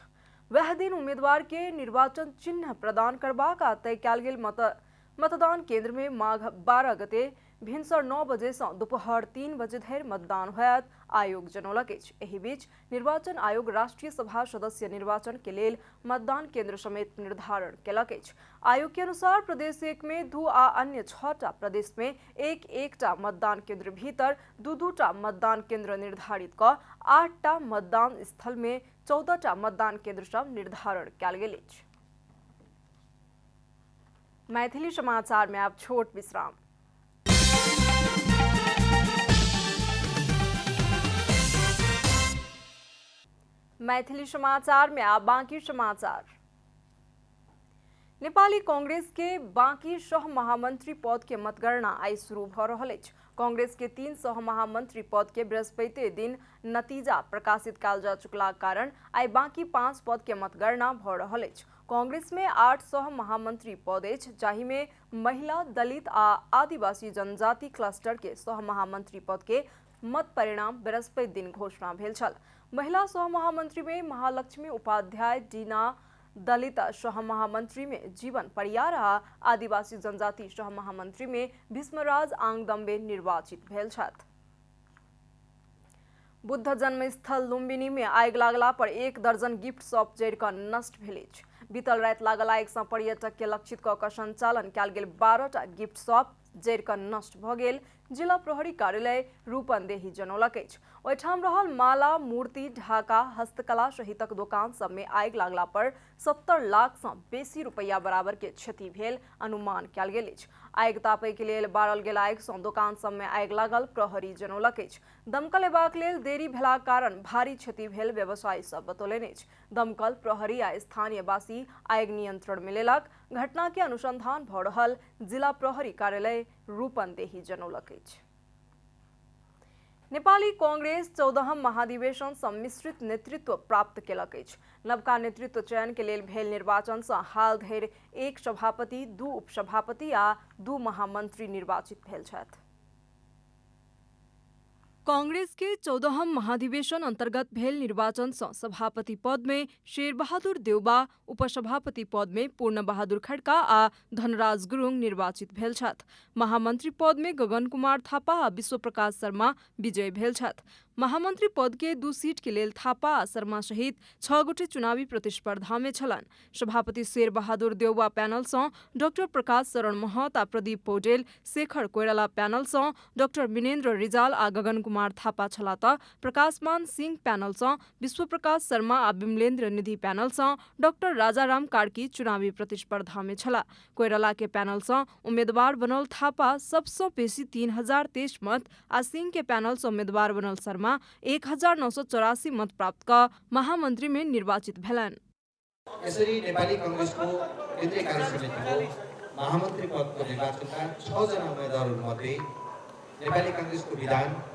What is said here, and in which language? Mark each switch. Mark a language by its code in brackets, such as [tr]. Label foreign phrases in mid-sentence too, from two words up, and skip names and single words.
[mai] वह दिन उम्मीदवार के निर्वाचन चिन्ह प्रदान करबाक आ तय कयल गेल मतदान केंद्र में माघ 12 गते भिनसर 9 बजे से दोपहर 3 बजे धरि मतदान होयत, आयोग जनौलक अछि। एहि बीच निर्वाचन आयोग राष्ट्रीय सभा सदस्य निर्वाचन के लेल मतदान केंद्र समेत निर्धारण केलक अछि। आयोग के अनुसार प्रदेश 1 में 2 आ अन्य 6टा प्रदेश में 1-1टा मतदान केंद्र भीतर 2-2टा मतदान केंद्र निर्धारित कऽ 8टा मतदान स्थल में 14टा मतदान केंद्र सब निर्धारण कयल गेल अछि। मैथिली समाचार में आप छोट विश्राम। मैथिली समाचार में आप बाकी समाचार। नेपाली कांग्रेस के बाकी सह महामंत्री पद के मतगणना आई शुरू भ रहल अछि। कांग्रेस के 3 सह महामंत्री पद के बृहस्पति दिन नतीजा प्रकाशित कयल जा चुकला कारण आई बाकी 5 पद के मतगणना भ रहल अछि। कांग्रेस में 8 सह महामंत्री पद अछि, जाहि में महिला, दलित आ आदिवासी जनजाति क्लस्टर के सह महामंत्री पद के मत परिणाम बृहस्पति दिन घोषणा भेल छल। महिला सह महामंत्री में महालक्ष्मी उपाध्याय डीना, दलित सह महामंत्री में जीवन परियार आ आदिवासी जनजाति सह महामंत्री में भीष्मराज आंगदम्बे निर्वाचित भेल छथि। बुद्ध जन्मस्थल लुम्बिनी में आगि लागला पर 1 दर्जन [en] gift shop [mai] जरि कऽ नष्ट भेल अछि। बीतल राति लागल आगि सँ पर्यटक के लक्षित कऽ कऽ संचालन कयल गेल 12टा [en] gift shop [mai] जरि कऽ नष्ट भऽ गेल। जिला प्रहरी कार्यालय रूपन्देही जनौलक अछि। ओहिठाम रहल माला, मूर्ति, ढाका, हस्तकला सहितक दोकान सब में आगि लागला पर 70 लाख सँ बेसी रुपैया बराबर के क्षति भेल अनुमान कयल गेल अछि। आगि तापय के लेल बारल गेल आगि सँ दोकान सब में आगि लागल प्रहरी जनौलक अछि। दमकल अयबाक लेल देरी भेलाक कारण भारी क्षति भेल व्यवसायी सब बतौलनि अछि। दमकल, प्रहरी आ स्थानीय वासी आगि नियंत्रण में लेलक। घटना के अनुसंधान भऽ रहल जिला प्रहरी कार्यालय रूपन्देही जनौलक अछि। नेपाली कांग्रेस 14हम महाधिवेशन सम्मिश्रित नेतृत्व प्राप्त केलक अछि। नवका नेतृत्व चयन के लेल भेल निर्वाचन सँ हाल धरि 1 सभापति, 2 उपसभापति आ 2 महामंत्री निर्वाचित भेल छथि। कांग्रेस के 14हम महाधिवेशन अंतर्गत भेल निर्वाचन सँ सभापति पद में शेरबहादुर देउबा, उपसभापति पद में पूर्ण बहादुर खड्का आ धनराज गुरुङ निर्वाचित भेल छथि। महामंत्री पद में गगन कुमार थापा आ विश्वप्रकाश शर्मा विजयी भेल छथि। महामंत्री पद के 2 सीट के लेल थापा आ शर्मा सहित 6 गोटे चुनावी प्रतिस्पर्धा में छलनि। सभापति शेर बहादुर देउबा पैनल सँ डॉक्टर प्रकाश शरण महत आ प्रदीप पौडेल, शेखर कोइराला पैनल सँ डॉक्टर विनेन्द्र रिजाल आ गगन कुमार थापा छला त प्रकाशमान सिंह पैनल सँ विश्वप्रकाश शर्मा आ विमलेन्द्र निधि पैनल सँ डॉक्टर राजाराम कार्की चुनावी प्रतिस्पर्धा में छला। कोइराला के पैनल सँ उम्मीदवार बनल थापा सबसँ बेसी 3023 मत आ सिंह के पैनल सँ उम्मीदवार बनल शर्मा 1984 मत प्राप्त कर महामंत्री में निर्वाचित भेलन। [ne] यसरी नेपाली कांग्रेसको केन्द्रीय कार्य समितिको महामन्त्री पदको निर्वाचनका 6 जना उम्मेदवारहरूमध्ये नेपाली कांग्रेसको विधान